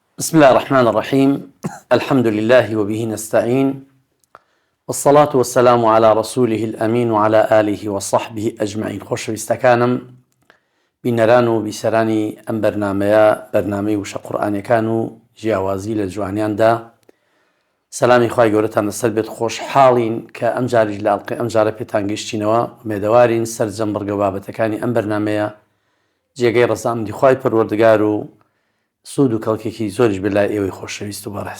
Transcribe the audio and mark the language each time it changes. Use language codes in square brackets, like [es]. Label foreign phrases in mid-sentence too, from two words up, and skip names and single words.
[ar] بسم الله الرحمن الرحيم الحمد لله وبه نستعين والصلاة والسلام على رسوله الأمين وعلى آله وصحبه أجمعين. [ckb] خۆشەویستەکانم بینەران و بیسەرانی ئەم بەرنامەی وشە قورئانیەکان و جیاوازی لە جوانیاندا سەلامی خوای گەورەتان لەسەر بێت. خۆشحاڵین کە ئەم جاریش لە ئەڵقەی ئەم جارە پێتان گەیشتینەوە. مێدەوارین سەرجەم بڕگە بابەتەکانی ئەم بەرنامەیە جێگەی ڕەزامەندی خوای پەروەردگار و سوود و کەڵکێکی زۆریش بێت لای ئێوەی خۆشەویست و بەڕێز.